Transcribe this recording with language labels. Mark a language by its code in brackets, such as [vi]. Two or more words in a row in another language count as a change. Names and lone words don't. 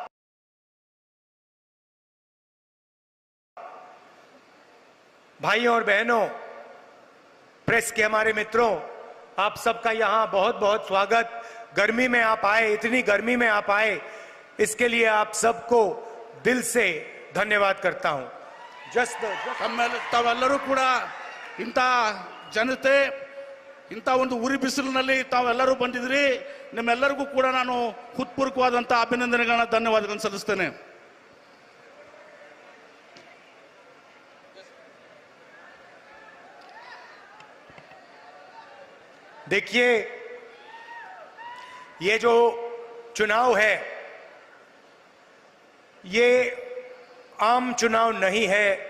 [hi] भाइयों और बहनों, प्रेस के हमारे मित्रों, आप सबका यहां बहुत बहुत स्वागत. गर्मी में आप आए, इतनी गर्मी में आप आए, इसके लिए आप सबको दिल से धन्यवाद करता हूं. [kn] ತಾವೆಲ್ಲರೂ ಕೂಡ ಇಂಥ ಜನತೆ, ಇಂಥ ಒಂದು ಉರಿ ಬಿಸಿಲಿನಲ್ಲಿ ತಾವೆಲ್ಲರೂ ಬಂದಿದ್ರಿ. ನಿಮ್ಮೆಲ್ಲರಿಗೂ ಕೂಡ ನಾನು ಹೃತ್ಪೂರ್ವಕವಾದಂಥ ಅಭಿನಂದನೆಗಳನ್ನ, ಧನ್ಯವಾದಗಳನ್ನು ಸಲ್ಲಿಸ್ತೇನೆ. [hi] देखिए, ये जो चुनाव है, ये आम चुनाव नहीं है.